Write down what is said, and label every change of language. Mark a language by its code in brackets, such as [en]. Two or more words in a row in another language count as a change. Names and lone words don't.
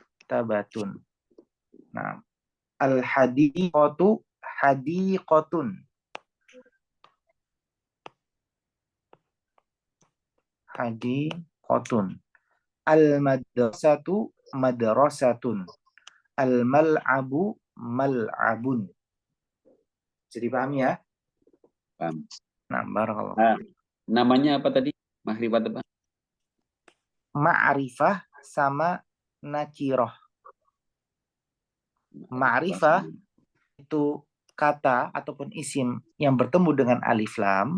[ar] مكتبةٌ. Nah, الحديقةُ، حديقةٌ. حديقةٌ. المدرسةُ مدرسةٌ. الملعبُ ملعبٌ. [id] Jadi paham ya? Paham. [ar] Nah, باركَ اللهُ. [id] Nah, namanya apa tadi? Makrifat apa? Ma'rifah sama nakirah. Ma'rifah itu kata ataupun isim yang bertemu dengan alif lam.